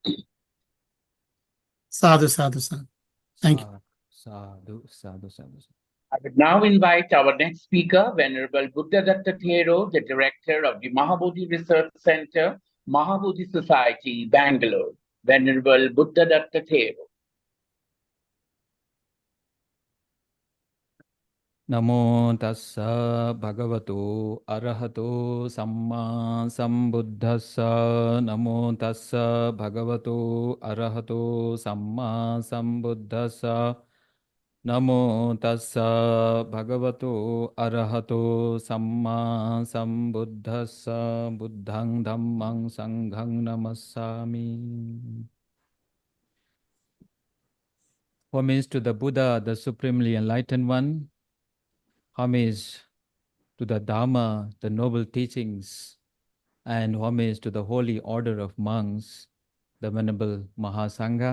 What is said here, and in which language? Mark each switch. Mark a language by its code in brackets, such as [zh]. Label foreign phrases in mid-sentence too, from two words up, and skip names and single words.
[pi] Sadhu, sadhu, sadhu. [en] Thank you. [pi] Sadhu, sadhu, sadhu. [en] I would now invite our next speaker, Venerable Buddha Datta Thero, the Director of the Mahabodhi Research Center, Mahabodhi Society, Bangalore. Venerable Buddha Datta Thero. [pi] Namo tassa bhagavato arahato samma sambuddhassa. Namo tassa bhagavato arahato samma sambuddhassa. Namo tassa bhagavato arahato samma sambuddhassa. Buddhang dhammang sanghang namassami. [en] What means to the Buddha, the Supremely Enlightened One? homage to the Dharma, the noble teachings, and homage to the holy order of monks, the Venerable Mahasangha.